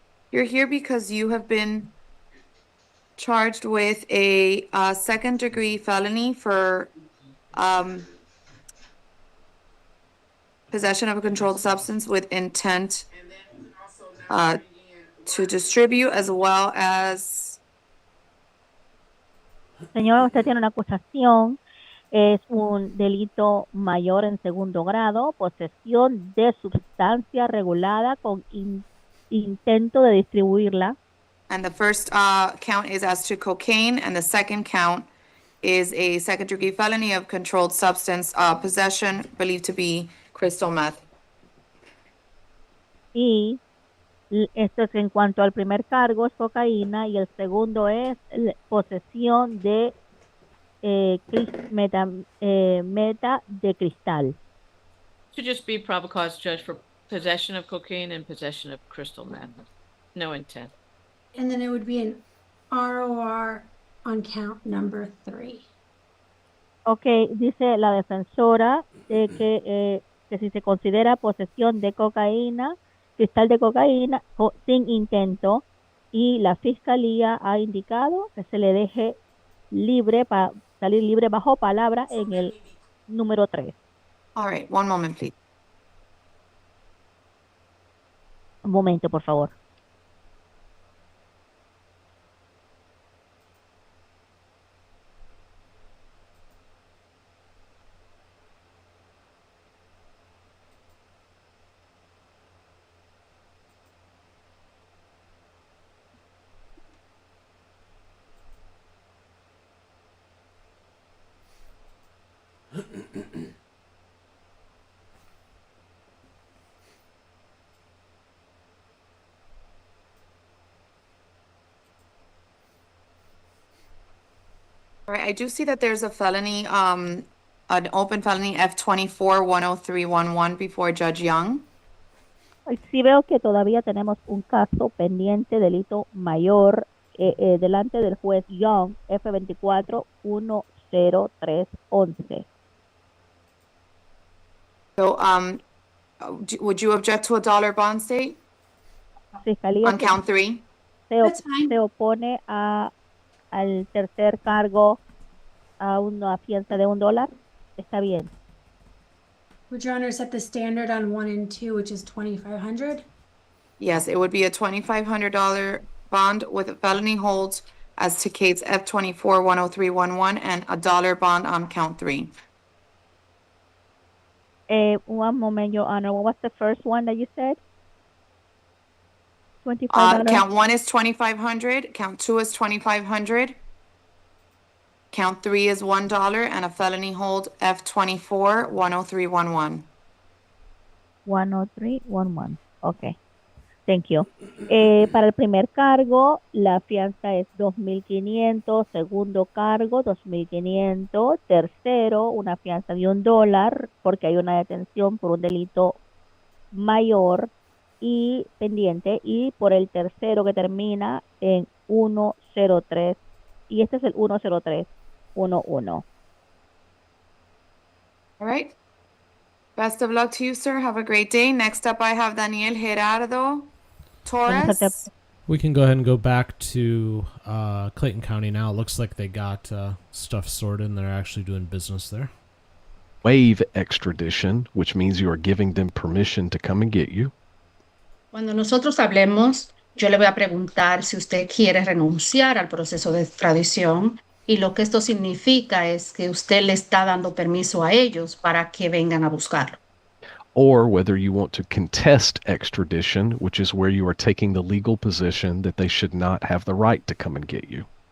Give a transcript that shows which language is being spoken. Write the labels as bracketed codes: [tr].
[en] you're here because you have been charged with a second-degree felony for possession of a controlled substance with intent to distribute, as well as [es] Señor, usted tiene una acusación. Es un delito mayor en segundo grado, posesión de sustancia regulada con intento de distribuirla. [en] and the first count is as to cocaine, and the second count is a second-degree felony of controlled substance possession believed to be crystal meth. [es] Y esto es en cuanto al primer cargo, es cocaína, y el segundo es posesión de meta de cristal. [en] Should just be probable cause, Judge, for possession of cocaine and possession of crystal meth. No intent. And then it would be an ROR on count number 3. [es] Ok, dice la defensora de que si se considera posesión de cocaína, cristal de cocaína sin intento, y la fiscalía ha indicado que se le deje libre para salir libre bajo palabra en el número 3. [en] All right, one moment, please. [es] Un momento, por favor. [en] All right, I do see that there's a felony, an open felony F-24-10311 before Judge Young. [es] Sí veo que todavía tenemos un caso pendiente, delito mayor, delante del juez Young, F24-10311. [en] So, would you object to a dollar bond state [es] Fiscalía [en] on count 3? [es] se opone al tercer cargo a una fianza de $1. Está bien. [en] Would Your Honor set the standard on 1 and 2, which is $2,500? Yes, it would be a $2,500 bond with a felony hold as to case F-24-10311 and a dollar bond on count 3. One moment, Your Honor. What was the first one that you said? $25. Count 1 is $2,500, count 2 is $2,500, count 3 is $1, and a felony hold F-24-10311. 10311. Okay. Thank you. [es] Para el primer cargo, la fianza es $2,500. Segundo cargo, $2,500. Tercero, una fianza de $1 porque hay una detención por un delito mayor y pendiente. Y por el tercero que termina en 103. Y este es el 10311. [en] All right. Best of luck to you, sir. Have a great day. Next up, I have Daniel Gerardo Torres. We can go ahead and go back to Clayton County now. It looks like they got stuff sorted and they're actually doing business there. Waive extradition, which means you are giving them permission to come and get you. [es] Cuando nosotros hablemos, yo le voy a preguntar si usted quiere renunciar al proceso de extradición, y lo que esto significa es que usted le está dando permiso a ellos para que vengan a buscarlo. [en] or whether you want to contest extradition, which is where you are taking the legal position that they should not have the right to come and get you.